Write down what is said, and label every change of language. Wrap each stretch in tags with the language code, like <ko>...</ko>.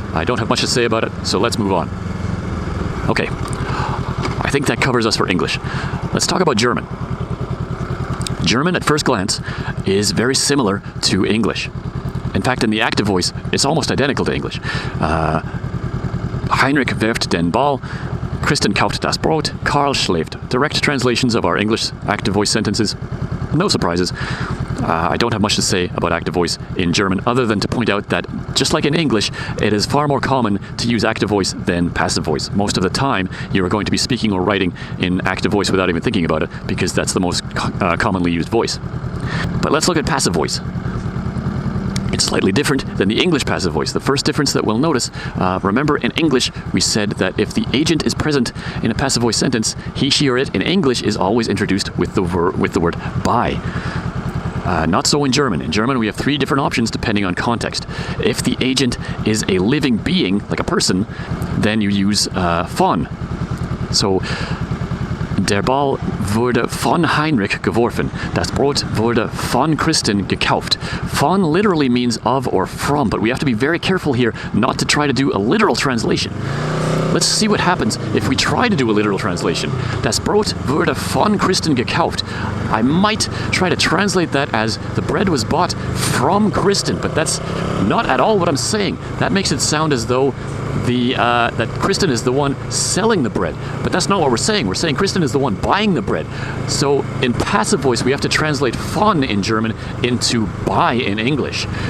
<en>I don't have much to say about it, so let's move on. Okay, I think that covers us for English. Let's talk about German. German, at first glance, is very similar to English. In fact, in the active voice, it's almost identical to English.</en> <de>Heinrich wirft den Ball, Christian kauft das Brot, Karl schläft.</de> <en>Direct translations of our English active voice sentences. No surprises. I don't have much to say about active voice in German, other than to point out that, just like in English, it is far more common to use active voice than passive voice. Most of the time, you are going to be speaking or writing in active voice without even thinking about it, because that's the most commonly used voice. But let's look at passive voice. It's slightly different than the English passive voice. The first difference that we'll notice, remember in English we said that if the agent is present in a passive voice sentence, he, she, or it in English is always introduced with the word by. Not so in German. In German, we have three different options depending on context. If the agent is a living being, like a person, then you use von.</en> <de>So, der Ball wurde von Heinrich geworfen. Das Brot wurde von Christian gekauft.</de> <en>Von literally means of or from, but we have to be very careful here not to try to do a literal translation. Let's see what happens if we try to do a literal translation.</en> <de>Das Brot wurde von Christian gekauft.</de> <en>I might try to translate that as the bread was bought from Christian, but that's not at all what I'm saying. That makes it sound as though that Christian is the one selling the bread. But that's not what we're saying. We're saying Christian is the one buying the bread. So in passive voice, we have to translate von in German into by in English.</en>